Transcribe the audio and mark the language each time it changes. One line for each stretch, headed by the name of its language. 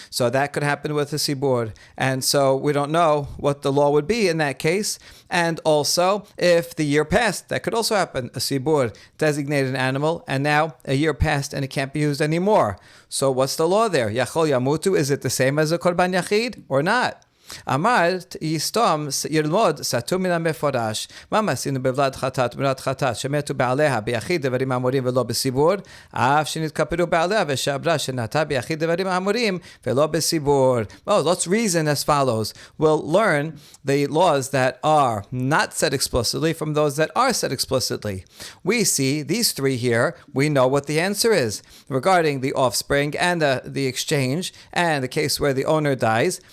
English: So that could happen with a sibur, and so we don't know what the law would be in that case. And also, if the year passed, that could also happen. A sibur designated an animal, and now a year passed, and it can't be used anymore. So what's the law there?
Hebrew: Yachol yamutu,
English: is it the same as a korban yachid or not?
Hebrew: אמרת יסתום ילמוד סתום מן המפורש מה עשינו בבלד חטאת ובנת חטאת שמתו בעליה ביחיד דברים אמורים ולא בסיבור אף שנתכפרו בעליה ושעברה שנתה ביחיד דברים אמורים ולא בסיבור.
English: Well, let's reason as follows. We'll learn the laws that are not said explicitly from those that are said explicitly. We see these 3 here. We know what the answer is regarding the offspring and the exchange and the case where the owner dies.